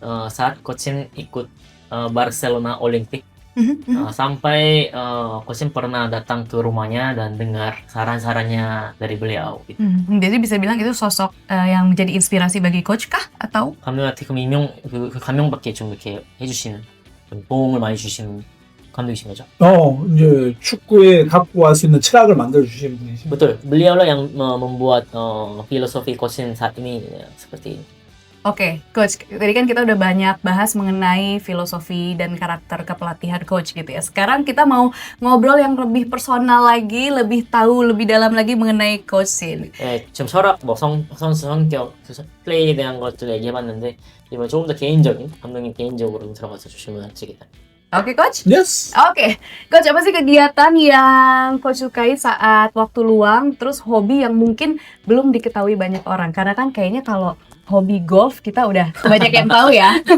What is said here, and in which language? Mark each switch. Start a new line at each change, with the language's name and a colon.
Indonesian: saat Coachin ikut Barcelona Olympic sampai Coachin pernah datang ke rumahnya dan dengar saran-sarannya dari beliau gitu. Jadi bisa bilang itu sosok yang menjadi inspirasi bagi Coach kah? atau?
Korean: 감독한테 그 감명받게 좀 이렇게 해주시는 좀 도움을 많이 주시는 감독이신 거죠? 이제 축구에 갖고 갈 수 있는 철학을 만들어 주신 분이시.
Indonesian: Betul, beliaulah yang membuat filosofi Coachin saat ini seperti ini. Oke, Coach. Tadi kan kita udah banyak bahas mengenai filosofi dan karakter kepelatihan Coach gitu ya. Sekarang kita mau ngobrol yang lebih personal lagi, lebih tahu lebih dalam lagi mengenai Coach ini.
Korean: 좀 철학, 선수 성격, 플레이에 대한 것들 얘기해봤는데 이번 조금 더 개인적인, 감독님 개인적으로 들어가서 주시면 되겠다.
Indonesian: Oke, Coach?
English: Yes.
Indonesian: Oke. Coach, apa sih kegiatan yang Coach sukai saat waktu luang, terus hobi yang mungkin belum diketahui banyak orang? Karena kan kayaknya kalau hobi golf kita udah banyak yang tahu ya.